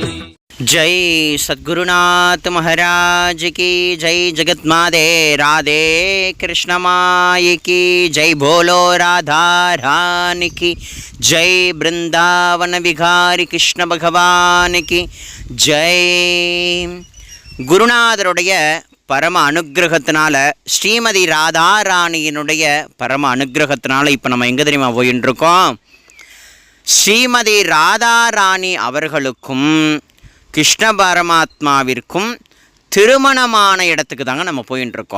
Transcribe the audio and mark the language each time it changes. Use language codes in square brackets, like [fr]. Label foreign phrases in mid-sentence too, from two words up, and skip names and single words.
[hi] जय सद्गुरुनाथ महाराज की जय। जगत माते राधे कृष्ण माई की जय। बोलो राधा रानी की जय। वृंदावन विहारी कृष्ण भगवान की जय। [ta] குருநாதருடைய பரம அனுகிரகத்தினால ஸ்ரீமதி ராதாராணியினுடைய பரம அனுகிரகத்தினால இப்போ நம்ம எங்கே தெரியுமா போயின்னு இருக்கோம்? ஸ்ரீமதி ராதாராணி அவர்களுக்கும் கிருஷ்ண பரமாத்மாவிற்கும் திருமணமான இடத்துக்கு தாங்க நம்ம போயின்னு இருக்கோம்.